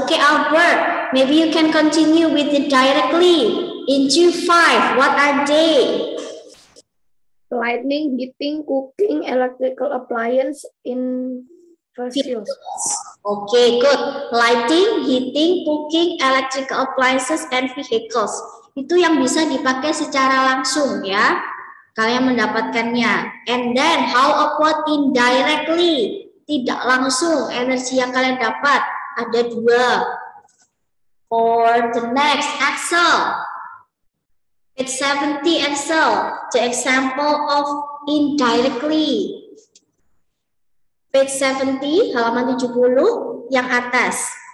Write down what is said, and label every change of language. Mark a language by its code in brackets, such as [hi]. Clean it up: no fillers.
[en] Okay, Albert. Maybe you can continue with it directly. Into 5. What are they? Lighting, heating, cooking, electrical appliance in vehicles. Okay, good. Lighting, heating, cooking, electrical appliances, and vehicles. [id] Itu yang bisa dipakai secara langsung ya. Kalian mendapatkannya. [en] And then, how about indirectly? [id] Tidak langsung energi yang kalian dapat. Ada 2. [en] For the next, Axel. Page 70, Axel. The example of indirectly. Page 70, [id] halaman 70, yang atas.